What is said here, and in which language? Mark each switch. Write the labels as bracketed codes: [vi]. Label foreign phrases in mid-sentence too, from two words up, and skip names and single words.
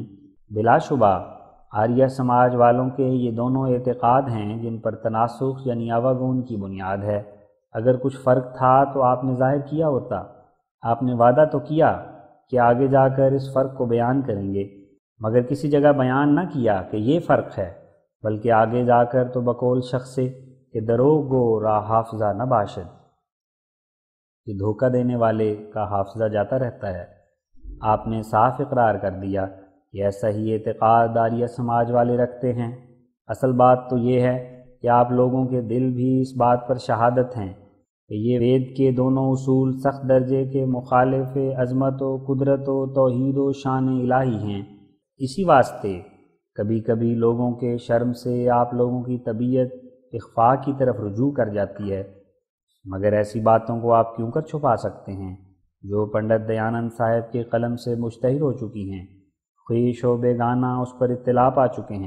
[ur] بلا شبہ آریہ سماج والوں کے یہ دونوں اعتقاد ہیں جن پر تناسخ یعنی آواگون کی بنیاد ہے۔ اگر کچھ فرق تھا تو آپ نے ظاہر کیا ہوتا۔ آپ نے وعدہ تو کیا کہ آگے جا کر اس فرق کو بیان کریں گے، مگر کسی جگہ بیان نہ کیا کہ یہ فرق ہے، بلکہ آگے جا کر تو بقول شخص سے کہ [fa] دروغ گو را حافظہ نہ باشد، [ur] کہ دھوکہ دینے والے کا حافظہ جاتا رہتا ہے۔ آپ نے صاف اقرار کر دیا کہ ایسا ہی اعتقاد آریہ سماج والے رکھتے ہیں۔ اصل بات تو یہ ہے کہ آپ لوگوں کے دل بھی اس بات پر شہادت ہیں کہ یہ وید کے دونوں اصول سخت درجے کے مخالف عظمت و قدرت و توحید و شان الہی ہیں۔ اسی واسطے کبھی کبھی لوگوں کے شرم سے آپ لوگوں کی طبیعت اخفاء کی طرف رجوع کر جاتی ہے، مگر ایسی باتوں کو آپ کیوں کر چھپا سکتے ہیں جو پنڈت دیانند صاحب کے قلم سے مشتہر ہو چکی ہیں، خویش و بیگانہ اس پر اطلاع پا چکے ہیں۔